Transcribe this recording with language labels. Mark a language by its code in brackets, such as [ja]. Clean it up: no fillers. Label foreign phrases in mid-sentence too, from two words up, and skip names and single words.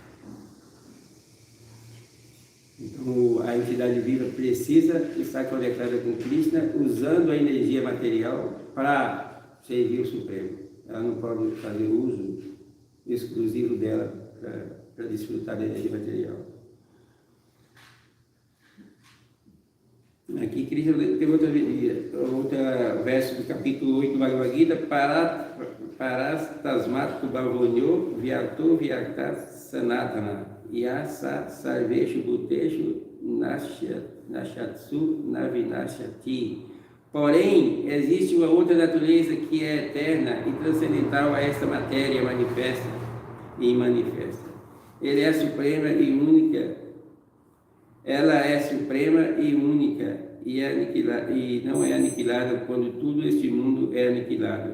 [pt] Então, a entidade viva precisa estar conectada com Krishna, usando a energia material para servir o Supremo. Ela não pode fazer uso exclusivo dela para desfrutar da energia material. Aqui, Krishna tem outro verso do capítulo 8 do Bhagavad Gita: [sa] Parastasmat bhavonyo vyato vyakta sanatana yasa sarveshu bhuteshu nashatsu navinashati. [pt] Porém, existe uma outra natureza que é eterna e transcendental a esta matéria manifesta e imanifesta. Ele é suprema e única. Ela é suprema e única e não é aniquilada quando tudo este mundo é aniquilado.